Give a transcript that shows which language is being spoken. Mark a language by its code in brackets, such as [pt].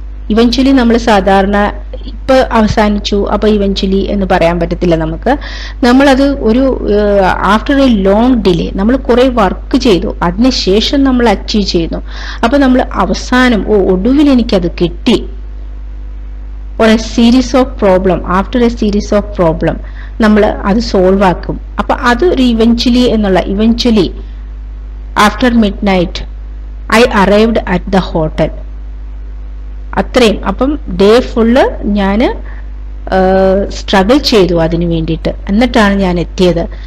[ml] Eventually നമ്മൾ സാധാരണ ഇപ്പൊ അവസാനിച്ചു അപ്പൊ ഇവൻച്വലി എന്ന് പറയാൻ പറ്റത്തില്ല നമുക്ക്. നമ്മളത് ഒരു [en] after a long delay, [ml] നമ്മൾ കുറെ വർക്ക് ചെയ്തു, അതിനുശേഷം നമ്മൾ അച്ചീവ് ചെയ്യുന്നു. അപ്പൊ നമ്മൾ അവസാനം ഒടുവിൽ എനിക്കത് കിട്ടി. [en] or a series of problem, after a series of problem [ml] നമ്മൾ അത് സോൾവ് ആക്കും. അപ്പൊ അത് ഒരു ഇവൻച്വലി എന്നുള്ള, [en] Eventually after midnight I arrived at the hotel. [ml] അത്രയും, അപ്പം ഡേ ഫുള്ള് ഞാൻ സ്ട്രഗിൾ ചെയ്തു അതിനു വേണ്ടിയിട്ട്, എന്നിട്ടാണ് ഞാൻ എത്തിയത്.